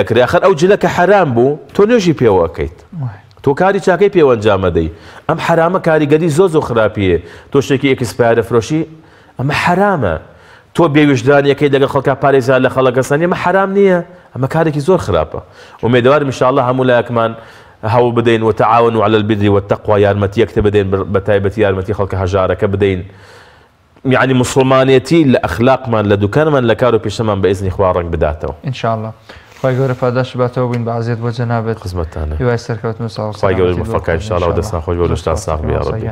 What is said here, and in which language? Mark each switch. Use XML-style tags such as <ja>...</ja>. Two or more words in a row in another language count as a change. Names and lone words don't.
<ckb>ئەکرێ ئەخەر ئەو جلەکە حرام بوو تۆ نوێژی پێوە ئەەکەیت تۆ کاری چاکەی پێوە ئەنجامەدەی ئەم حرامە کاریگەری زۆر خراپیە تۆ شتێکی ئێکسپایرە فرۆشی ئەمە حرامە تۆ بێویژدانیەکەی دەگەڵ خەڵکا پارێزار لە خەڵکەسانی ئەمە حرام نییە ئەمە کارێکی زۆر خراپە ومێدەوارم ئینشاءالله هەموو لایەکمان هەوڵ بدەین</ckb> <ar>وتعاونوا على البر والتقوى</ar> <ckb>یارمەتی یەکتە بدەین بەتایبەتی یارمەتی خەڵکە هەژارەکە بدەین یعنی مسلمانێتی لە ئەخلاقمان لە دوکانمان لە کار و پیشەمان بە ئیزنی خوا ڕەنگ بداتەوە ئینشاءالله خی گەورە پاداش باتەوە بووین بە عەزیەت بۆ جەنابەت خزمەتتانە هیوای سەرکەوتن و خی گەورە موفەقە ئینشاءالله و دەستان خۆش بۆ لە شتان ساغ بێ</ckb> <ar>یا ڕەبی</ar>